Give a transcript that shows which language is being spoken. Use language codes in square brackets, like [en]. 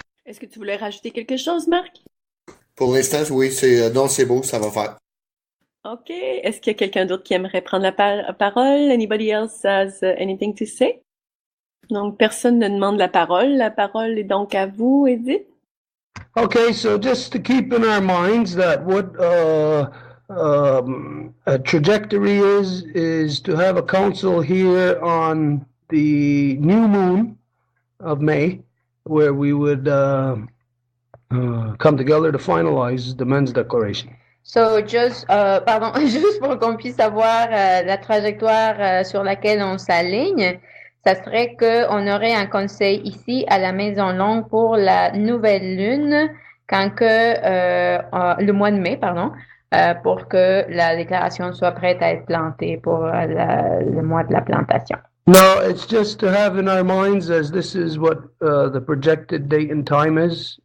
[fr] Est-ce que tu voulais rajouter quelque chose, Marc? Pour l'instant, oui, non, c'est beau, ça va faire. OK. Est-ce qu'il y a quelqu'un d'autre qui aimerait prendre la parole? [en] Anybody else has anything to say? [fr] Donc, personne ne demande la parole. La parole est donc à vous, Edith. [en] Okay, so just to keep in our minds that what a trajectory is to have a council here on the new moon of May, where we would come together to finalize the men's declaration. So, [fr] juste pour qu'on puisse avoir la trajectoire sur laquelle on s'aligne, ça serait qu'on aurait un conseil ici à la Maison Longue pour la nouvelle lune, quand que le mois de mai, pour que la déclaration soit prête à être plantée pour le mois de la plantation. [en] No, it's just to have in our minds, as this is what the projected date and time is.